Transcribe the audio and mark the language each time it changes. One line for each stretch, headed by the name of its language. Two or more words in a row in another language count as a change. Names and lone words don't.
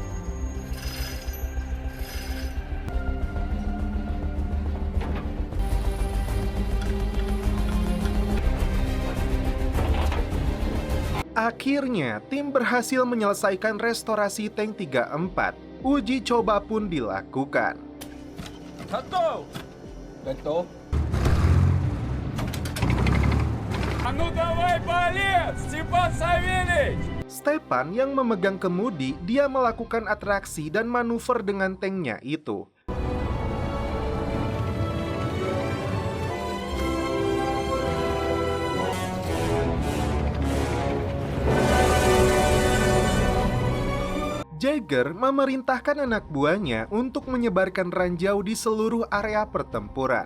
Indonesian: Akhirnya, tim berhasil menyelesaikan restorasi tank 34. Uji coba pun dilakukan.
Russian: Готов! Готов. А ну давай, балет, Степан Савельич!
Indonesian: Stepan yang memegang kemudi, dia melakukan atraksi dan manuver dengan tanknya itu. Jaeger memerintahkan anak buahnya untuk menyebarkan ranjau di seluruh area pertempuran.